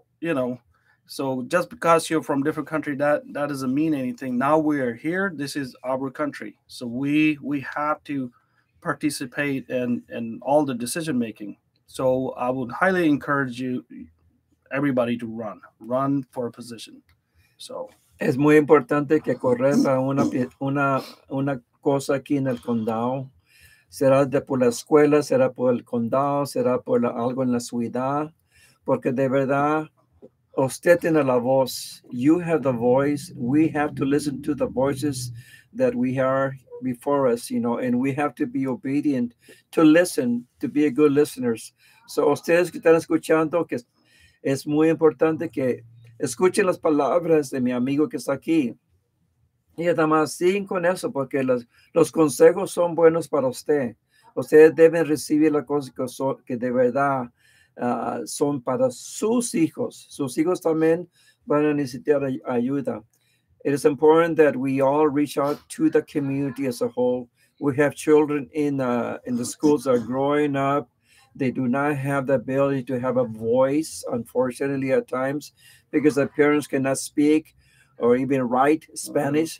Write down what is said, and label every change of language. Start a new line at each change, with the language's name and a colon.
English: you know so just because you're from different country, that doesn't mean anything. Now we are here, this is our country, so we have to participate in all the decision making. So I would highly encourage everybody to run for a position. So
Spanish: Es muy importante que correr para una cosa aquí en el condado. Será por la escuela, será por el condado, será por algo en la ciudad, porque de verdad usted tiene la voz.
English: You have the voice. We have to listen to the voices that we are before us, and we have to be obedient to listen, to be a good listeners.
Spanish: So ustedes que están escuchando, que es muy importante que escuchen las palabras de mi amigo que está aquí. Y además siguen con eso, porque los consejos son buenos para usted. Ustedes deben recibir las cosas que de verdad son para sus hijos. Sus hijos también van a necesitar ayuda.
English: It is important that we all reach out to the community as a whole. We have children in the schools that are growing up. They do not have the ability to have a voice, unfortunately, at times, because the parents cannot speak or even write Spanish.